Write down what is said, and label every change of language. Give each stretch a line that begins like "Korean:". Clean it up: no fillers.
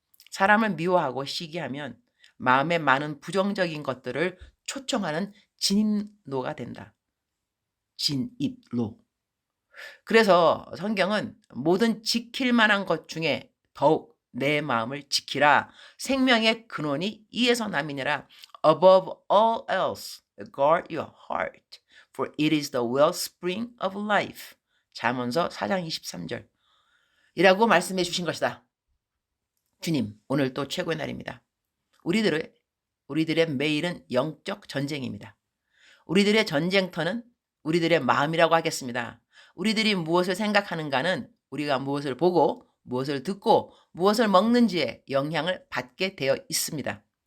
Korean: 사람을 미워하고 시기하면 마음에 많은 부정적인 것들을 초청하는 진입로가 된다. 진입로. 그래서 성경은 모든 지킬 만한 것 중에 더욱 내 마음을 지키라. 생명의 근원이 이에서 남이니라.
English: Above all else, guard your heart, for it is the wellspring of life.
Korean: 잠언서 4장 23절. 이라고 말씀해 주신 것이다. 주님, 오늘 또 최고의 날입니다. 우리들의 매일은 영적 전쟁입니다. 우리들의 전쟁터는 우리들의 마음이라고 하겠습니다. 우리들이 무엇을 생각하는가는 우리가 무엇을 보고 무엇을 듣고 무엇을 먹는지에 영향을 받게 되어 있습니다.